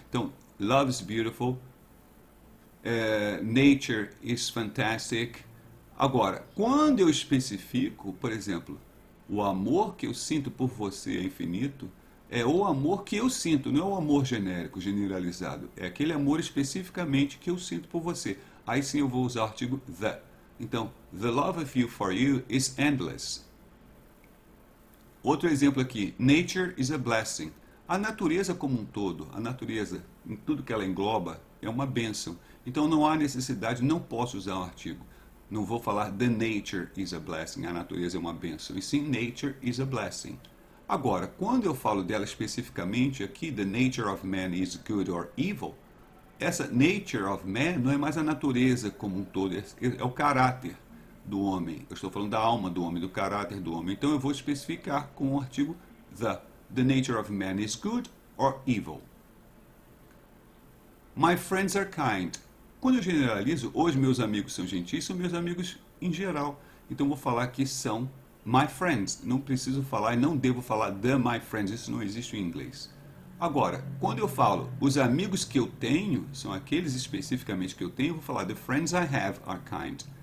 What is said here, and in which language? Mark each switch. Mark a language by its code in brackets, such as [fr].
[pt] Então, [en] love is beautiful, nature is fantastic. [pt] Agora, quando eu especifico, por exemplo, O amor que eu sinto por você é infinito, é o amor que eu sinto, não é o amor genérico, generalizado. É aquele amor especificamente que eu sinto por você. Aí sim eu vou usar o artigo the. Então, [en] the love of you for you is endless. [pt] Outro exemplo aqui, [en] nature is a blessing. [pt] A natureza como um todo, a natureza, em tudo que ela engloba, é uma bênção. Então não há necessidade, não posso usar um artigo. Não vou falar [en] the nature is a blessing, [pt] a natureza é uma bênção. E sim, [en] nature is a blessing. [pt] Agora, quando eu falo dela especificamente aqui, [en] the nature of man is good or evil, [pt] essa [en] nature of man [pt] não é mais a natureza como um todo, é o caráter do homem. Eu estou falando da alma do homem, do caráter do homem. Então eu vou especificar com o artigo the. [en] The nature of man is good or evil. My friends are kind. [pt] Quando eu generalizo, os meus amigos são gentis, são meus amigos em geral. Então eu vou falar que são [en] my friends. [pt] Não preciso falar e não devo falar [en] the my friends. [pt] Isso não existe em inglês. Agora, quando eu falo os amigos que eu tenho, são aqueles especificamente que eu tenho, eu vou falar [en] the friends I have are kind.